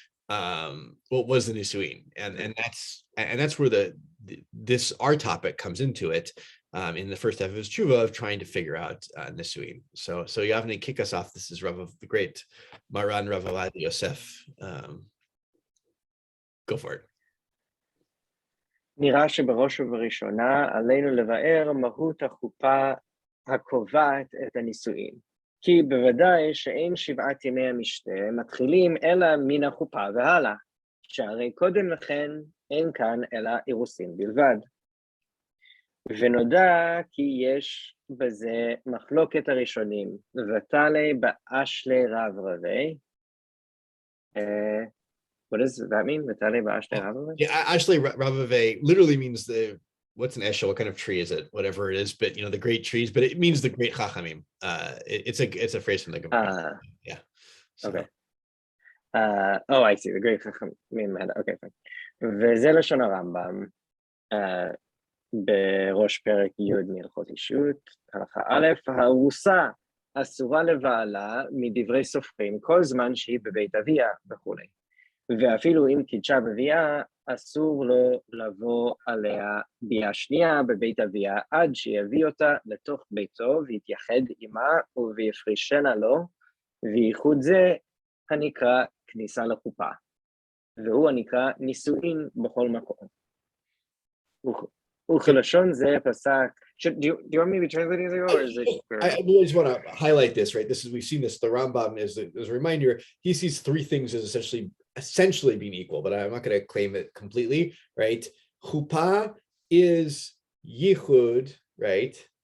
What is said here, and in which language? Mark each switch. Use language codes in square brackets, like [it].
[en] What was the Nisuin? And that's where our topic comes into it. In the first half of his tshuva of trying to figure out Nisuin. So Yavni, kick us off. This is the great Maran Rav Ovadia Yosef. Go for it. [he] נראה שבראש ובראשונה עלינו לבאר מהות החופה הקובעת את הנישואין. כי בוודאי שאין 7 ימי המשתה מתחילים אלא מן החופה והלאה, שהרי קודם לכן אין כאן אלא אירוסין בלבד. ונודע כי יש בזה מחלוקת הראשונים, ותלי באשלי רב רבי. [en] What does that mean? Vatale ba'ashlei Rav Rave? Yeah, Ashley Rav Rave literally means what's an eshel? What kind of tree is it? Whatever it is, but the great trees. But it means the great chachamim. It's a phrase from the Gemara. Yeah. So. Okay. I see. The great chachamim. Okay, fine. [he] וזה לשון הרמב"ם בראש פרק י' מהלכות אישות, הלכה א', הארוסה אסורה לבעלה מדברי סופרים כל זמן שהיא בבית אביה וכולי. ואפילו אם קידשה בביאה, אסור לו לבוא עליה ביאה שנייה בבית אביה, עד שיביא אותה לתוך ביתו ויתייחד עמה ויפרישנה לו, וייחוד זה הנקרא כניסה לחופה, והוא הנקרא נישואין בכל מקום. וכלשון זה פסק. [en] Do you want me to be translating this, or is it? I just want to highlight this, right? We've seen this. The Rambam is as a reminder. He sees 3 things as essentially being equal, but I'm not going to claim it completely, right? Chuppah is yichud, right?